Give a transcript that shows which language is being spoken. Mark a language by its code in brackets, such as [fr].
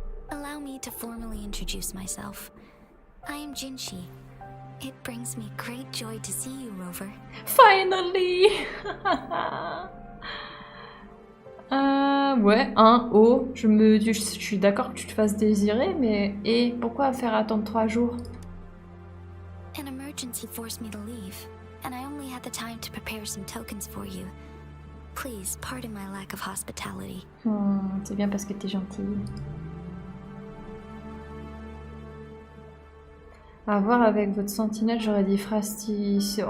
[en] Allow me to formally introduce myself. I am Jinshi. It brings me great joy to see you, Rover. Finally. [fr] Ouais, je suis d'accord que tu te fasses désirer, mais et pourquoi faire attendre 3 jours? [en] An emergency forced me to leave, and I only had the time to prepare some tokens for you. Please pardon my lack of hospitality. [fr] C'est bien parce que t'es gentille. À voir avec votre sentinelle, j'aurais dit Fractidus.